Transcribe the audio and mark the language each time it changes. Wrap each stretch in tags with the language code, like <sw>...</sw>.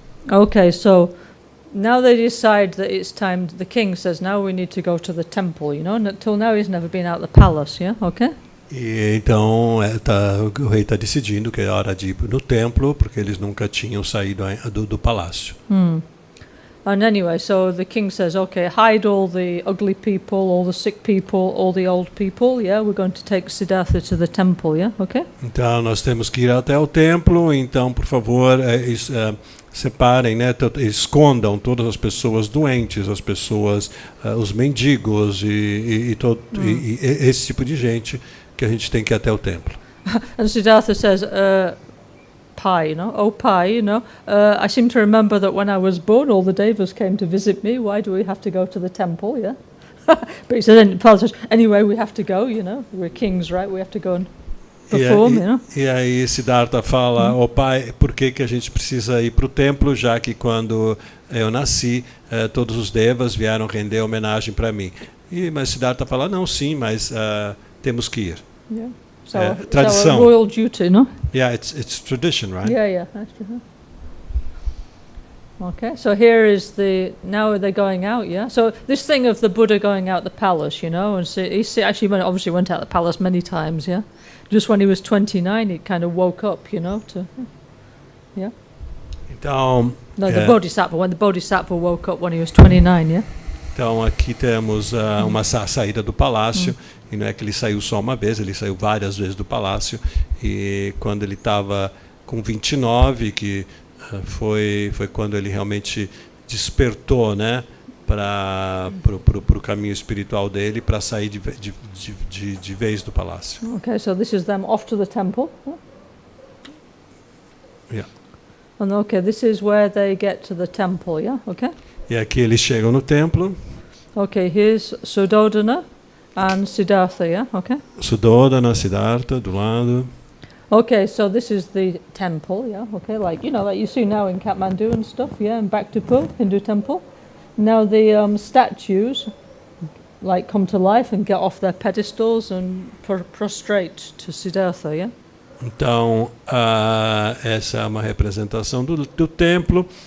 <en>Okay, so now they decide that it's time. The king says, now we need to go to the temple, you know. And until now he's never been out the palace, yeah. Okay.</en> <pt>E então o rei está decidindo que é hora de ir no templo, porque eles nunca tinham saído do palácio.</pt> <en>And anyway, so the king says, okay, hide all the ugly people, all the sick people, all the old people, yeah, we're going to take Siddhartha to the temple, yeah, okay?</en> <pt>Então nós temos que ir até o templo, então por favor, separem, né, escondam todas as pessoas doentes, as pessoas, os mendigos e esse tipo de gente que a gente tem que ir até o templo.</pt> <en>And Siddhartha says, Pai, you know, oh Pai, you know, I seem to remember that when I was born, all the devas came to visit me. Why do we have to go to the temple? Yeah, but he says, anyway, we have to go. You know, we're kings, right? We have to go and perform. You know.</en> <pt>E aí Siddhartha fala, oh Pai, por que a gente precisa ir para o templo, já que quando eu nasci, todos os devas vieram render homenagem para mim? Mas Siddhartha fala, não, sim, mas temos que ir.</pt> <en>Yeah. So,</en> <pt>tradição.</pt> <en>So a royal duty, no? Yeah, it's tradition, right? Yeah, that's true. Okay, so here is now they're going out, yeah? So this thing of the Buddha going out the palace, you know, and so he actually obviously went out the palace many times, yeah? Just when he was 29, he kind of woke up, you know, yeah?</en> <pt>Então,</pt> <en>No, the Bodhisattva, when the Bodhisattva woke up when he was 29, yeah?</en> <pt>então aqui temos uma saída do palácio, e não é que ele saiu só uma vez, ele saiu várias vezes do palácio, e quando ele estava com 29, que foi quando ele realmente despertou, né, para o caminho espiritual dele, para sair de vez do palácio.</pt> <en>Okay, so this is them off to the temple. Yeah. And okay, this is where they get to the temple, yeah? Okay?</en> <pt>E aqui eles chegam no templo.</pt> <en>Okay, here's Suddhodana and Siddhartha, yeah? Okay?</en> <pt>Suddhodana, Siddhartha, do lado.</pt> <en>Okay, so this is the temple, yeah? Okay, like, you know, like you see now in Kathmandu and stuff, yeah? And Bhaktapur, Hindu temple. Now the statues, like, come to life and get off their pedestals and prostrate to Siddhartha, yeah?</en> <pt>Então, essa é uma representação do templo.</pt>